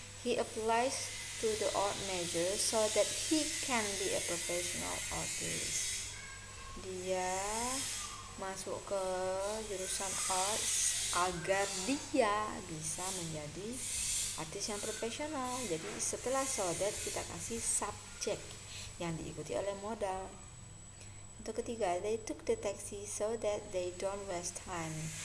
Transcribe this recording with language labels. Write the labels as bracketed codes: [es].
[en] He applies to the art major so that he can be a professional artist. [id] Dia masuk ke jurusan arts agar dia bisa menjadi artis yang profesional. Jadi setelah so that kita kasih subject yang diikuti oleh modal. Untuk ketiga, [en] they took the taxi so that they don't waste time.